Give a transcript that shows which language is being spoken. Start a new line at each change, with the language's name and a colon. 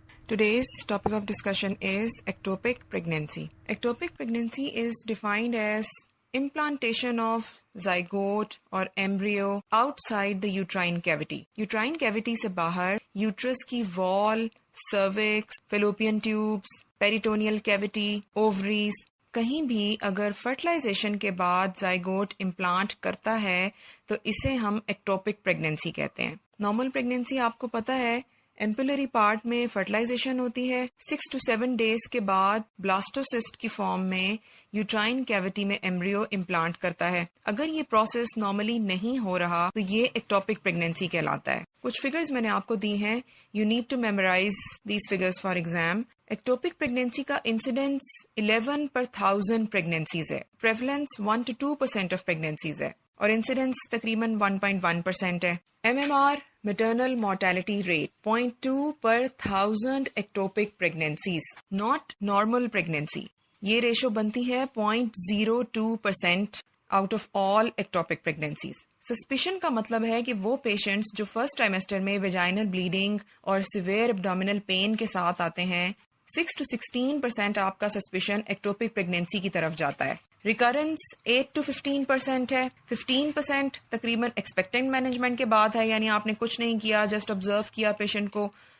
English: Today's topic of discussion is ectopic pregnancy. Ectopic pregnancy is defined as implantation of zygote or embryo outside the uterine cavity.
Hindi: Uterine cavity से बाहर uterus की wall, cervix, fallopian tubes, peritoneal cavity, ovaries, कहीं भी अगर fertilisation के बाद zygote implant करता है तो इसे हम एक्टोपिक प्रेगनेंसी कहते हैं. नॉर्मल प्रेगनेंसी आपको पता है एम्पुलरी पार्ट में फर्टिलाइजेशन होती है. 6 to 7 डेज के बाद ब्लास्टोसिस्ट की फॉर्म में यूट्राइन कैविटी में एम्ब्रियो इम्प्लांट करता है. अगर ये प्रोसेस नॉर्मली नहीं हो रहा तो ये एक्टोपिक प्रेगनेंसी कहलाता है. कुछ फिगर्स मैंने आपको दी हैं.
English: You need to memorise these figures for exam.
Hindi: Ectopic pregnancy का इंसिडेंस 11 per 1000 प्रेगनेंसीज है. प्रेवलेंस 1 to 2% ऑफ प्रेगनेंसीज है और इंसिडेंस तकरीबन 1.1% है.
English: MMR maternal mortality rate 0.2 per 1000 ectopic pregnancies, not normal pregnancy.
Hindi: ये रेशो बनती है 0.02%
English: out of all ectopic pregnancies.
Hindi: Suspicion का मतलब है कि वो पेशेंट्स जो फर्स्ट ट्राइमेस्टर में वेजाइनल ब्लीडिंग और सिवियर एब्डोमिनल पेन के साथ आते हैं, 6 to 16% आपका सस्पिशन एक्टोपिक प्रेगनेंसी की तरफ जाता है. रिकरेंस 8 to 15% है. 15% तकरीबन एक्सपेक्टेंट मैनेजमेंट के बाद है, यानी आपने कुछ नहीं किया, जस्ट ऑब्जर्व किया पेशेंट को.